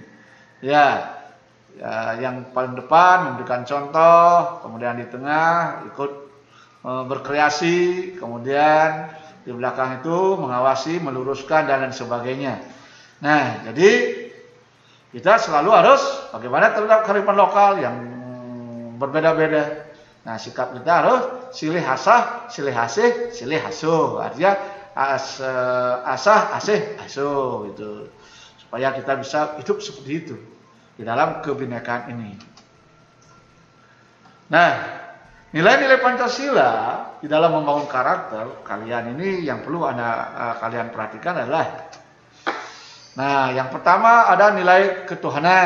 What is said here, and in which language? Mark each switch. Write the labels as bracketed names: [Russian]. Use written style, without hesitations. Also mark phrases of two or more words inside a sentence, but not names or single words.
[Indonesian] Ya, yang paling depan memberikan contoh, kemudian di tengah ikut berkreasi, kemudian di belakang itu mengawasi, meluruskan dan lain sebagainya. Nah, jadi kita selalu harus bagaimana terhadap kearifan lokal yang berbeda-beda. Nah, sikap kita harus [Sundanese] silih asah, silih asih, silih asuh. [Indonesian] Artinya asah, asih, asuh itu. Supaya kita bisa hidup seperti itu di dalam kebinekaan ini. Nah, nilai-nilai Pancasila di dalam membangun karakter kalian ini yang perlu kalian perhatikan adalah, nah, yang pertama ada nilai ketuhanan.